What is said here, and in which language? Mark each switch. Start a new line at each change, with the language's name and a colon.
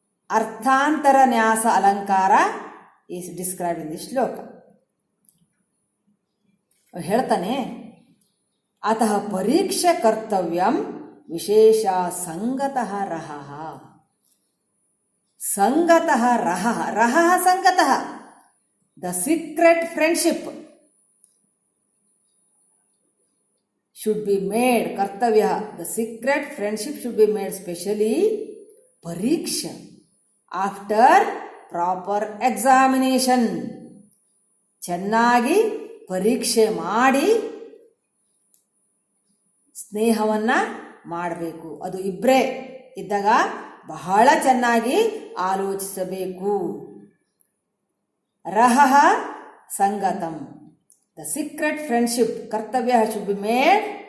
English: ಅರ್ಥಾಂತರ ನ್ಯಾಸ ಅಲಂಕಾರ is describe in the shloka.
Kannada: ಹೇಳ್ತಾನೆ,
Sanskrit: ಅತಃ ಪರೀಕ್ಷೆ ಕರ್ತವ್ಯಂ ವಿಶೇಷ ಸಂಗತಃ ರಹಃ. ಸಂಗತಃ ರಹಃ, ರಹಃ ಸಂಗತಃ.
English: The secret friendship should be made, ಕರ್ತವ್ಯ, the secret friendship should be made specially ಪರೀಕ್ಷೆ, after proper examination.
Kannada: ಚೆನ್ನಾಗಿ ಪರೀಕ್ಷೆ ಮಾಡಿ ಸ್ನೇಹವನ್ನು ಮಾಡಬೇಕು. ಅದು ಇಬ್ಬರೇ ಇದ್ದಾಗ ಬಹಳ ಚೆನ್ನಾಗಿ ಆಲೋಚಿಸಬೇಕು.
Sanskrit: ರಹಃ ಸಂಗತಂ,
English: The secret friendship ಕರ್ತವ್ಯ should be made.